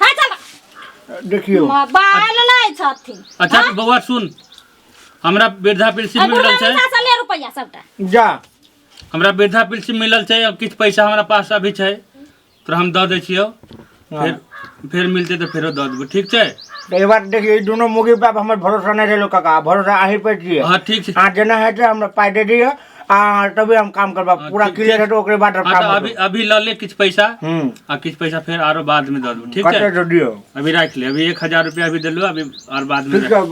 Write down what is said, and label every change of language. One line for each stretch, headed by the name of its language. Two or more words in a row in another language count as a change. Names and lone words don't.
Maithili: हां चल देखियो मोबाइल नै छथिन। अच्छा बउआ सुन हमरा वृद्धा पेंशन मिलल छै पैसा ले रुपया सबटा जा हमरा वृद्धा पेंशन मिलल छै और किछ पैसा हमरा पास अभी छै तो हम द दै छियो फिर मिलते तो फेरो द देबो ठीक छै। एक बार देखिए ई दोनों मुगी पे हमर भरोसा नहीं रहलो काका भरोसा आही पे छिए। हां ठीक छै हां जना है हमरा पाई दे दियो तभी हम काम करबा पूरा क्लियर है तो ओकरे बाद काम अभी ल ले किछ पैसा आ किछ पैसा फिर आरो बाद में द देबो ठीक है। कते दियो अभी राख ले अभी 1000 रुपया अभी देलु अभी और बाद में